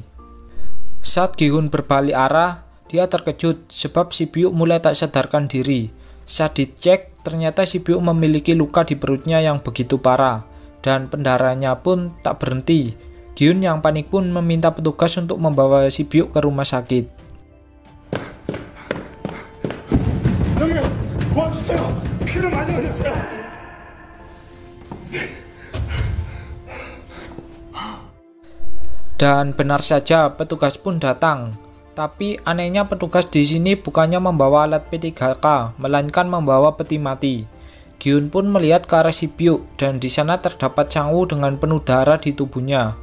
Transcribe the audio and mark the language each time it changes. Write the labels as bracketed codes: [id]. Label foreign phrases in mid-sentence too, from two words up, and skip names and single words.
[id] Saat Gi-hun berbalik arah, dia terkejut sebab Si-byuk mulai tak sadarkan diri. Saat dicek, ternyata Si-byuk memiliki luka di perutnya yang begitu parah, dan pendarahannya pun tak berhenti. Gi-hun yang panik pun meminta petugas untuk membawa Si-byuk ke rumah sakit. [ko] 형님 도와주세요. 피를 많이 흘렸어요. [id] Dan benar saja petugas pun datang. Tapi anehnya petugas di sini bukannya membawa alat P3K, melainkan membawa peti mati. Gi-hun pun melihat ke arah Si-byuk dan di sana terdapat Sang-woo dengan penuh darah di tubuhnya.